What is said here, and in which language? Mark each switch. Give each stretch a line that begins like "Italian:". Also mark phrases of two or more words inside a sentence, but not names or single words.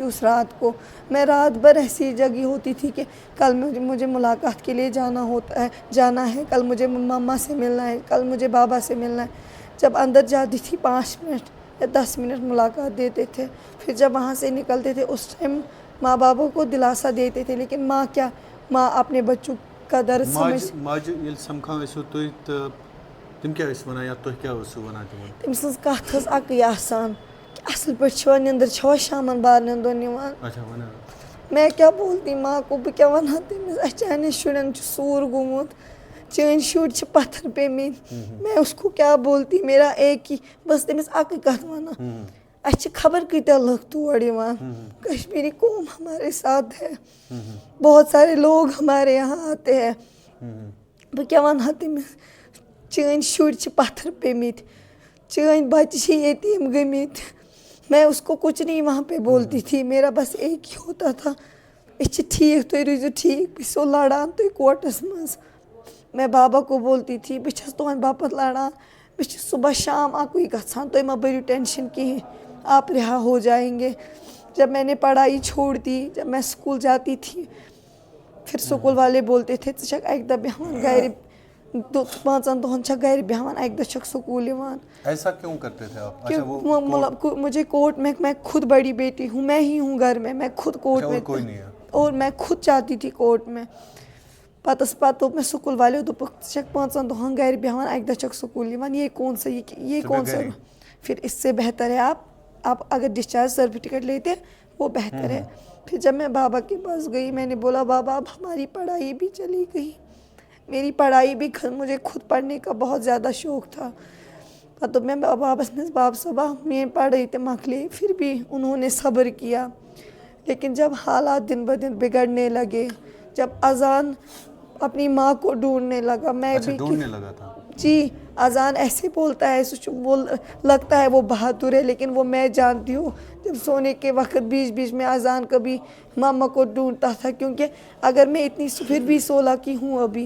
Urdu: اس رات کو میں رات بھر ایسی جگی ہوتی تھی کہ کل مجھے ملاقات کے لیے جانا ہے, کل مجھے ماما سے ملنا ہے, کل مجھے بابا سے ملنا ہے. جب اندر جاتی تھی 5 منٹ یا 10 منٹ ملاقات دیتے تھے, پھر جب وہاں سے نکلتے تھے اس ٹائم ماں بابا کو دلاسا دیتے تھے. لیکن ماں اپنے بچوں کا درد سمجھ.
Kashmiri: ماجہِ ییٚلہِ سَمکھان ٲسِو تُہۍ تہٕ تِم کیٛاہ ٲسۍ وَنان یا تُہۍ کیٛاہ ٲسِو وَنان تِمن؟ تٔمۍ سٕنٛز کَتھ ٲس اَکٕے آسان کہ اَصٕل پٲٹھۍ چھوا نِنٛدٕر چھوا شامَن بارنٮ۪ن دۄہن یِوان. اچھا وَنان.
Urdu: میں کیا بولتی ماں کو,
Kashmiri: بہٕ کیٛاہ وَنہٕ ہا تٔمِس, اَسہِ چانٮ۪ن شُرٮ۪ن چھُ سوٗر گوٚمُت, چٲنۍ شُرۍ چھِ پَتھر پیٚمٕتۍ.
Urdu: میں اس کو کیا بولتی, میرا ایک ہی,
Kashmiri: بہٕ ٲسٕس تٔمِس اَکٕے کَتھ وَنان, اَسہِ چھِ خبر کۭتیاہ لُکھ تور یِوان,
Urdu: کشمیری قوم ہمارے ساتھ ہے, بہت سارے لوگ ہمارے یہاں آتے ہیں.
Kashmiri: بہٕ کیٛاہ وَنہٕ ہا تٔمِس, چٲنۍ شُرۍ چھِ پَتھر پیٚمٕتۍ, چٲنۍ بَچہِ چھِ یتیٖم گٔمٕتۍ.
Urdu: میں اس کو کچھ نہیں وہاں پہ بولتی تھی. میرا بس ایک ہی ہوتا تھا,
Kashmiri: أسۍ چھِ ٹھیٖک, تُہۍ روٗزِو ٹھیٖک, بہٕ چھسو لڑان تُہۍ کوٹس منٛز.
Urdu: میں بابا کو بولتی تھی
Kashmiri: بہٕ چھس تُہنٛدِ باپتھ لڑان, بہٕ چھس صبح شام اکُے گژھان, تُہۍ مہ بٔرِو ٹینشن کِہیٖنۍ,
Urdu: آپ رہا ہو جائیں گے. جب میں نے پڑھائی چھوڑ دی, جب میں اسکول جاتی تھی, پھر سکول والے بولتے تھے
Kashmiri: ژٕ چھکھ اکہِ دۄہ بیٚہوان گرِ, 5 دۄہن چھکھ گرِ بیٚہوان, اکہِ دۄہ چھکھ سکول یِوان.
Urdu: ایسا کیوں کرتے تھے آپ؟ مجھے کورٹ میں خود بڑی بیٹی ہوں, میں ہی ہوں گھر میں خود کورٹ میں, کوئی نہیں ہے اور میں خود جاتی تھی کورٹ میں.
Kashmiri: پتہٕ دوٚپ مےٚ سکول والیو, دوٚپُکھ ژٕ چھکھ 5 دۄہن گرِ بیٚہوان, اکہِ دۄہ چھکھ سکول یِوان,
Urdu: یہ کون سا پھر اس سے بہتر ہے آپ اگر
English: discharge certificate
Urdu: لیتے وہ بہتر ہے. پھر جب میں بابا کے پاس گئی, میں نے بولا بابا اب ہماری پڑھائی بھی چلی گئی, میری پڑھائی بھی, مجھے خود پڑھنے کا بہت زیادہ شوق تھا.
Kashmiri: پتہٕ دوٚپ مےٚ بابس مےٚ باب صٲبا میٛٲنۍ پڑھٲے تہِ مۄکلے,
Urdu: پھر بھی انہوں نے صبر کیا. لیکن جب حالات دن بدن بگڑنے لگے, جب اذان اپنی ماں کو ڈھونڈنے لگا, میں بھی ڈھونڈنے لگا تھا. جی, اذان ایسے بولتا ہے, وہ لگتا ہے وہ بہادر ہے, لیکن وہ میں جانتی ہوں جب سونے کے وقت بیچ میں اذان کبھی ماما کو ڈھونڈتا تھا, کیونکہ اگر میں اتنی پھر بھی 16 کی ہوں ابھی.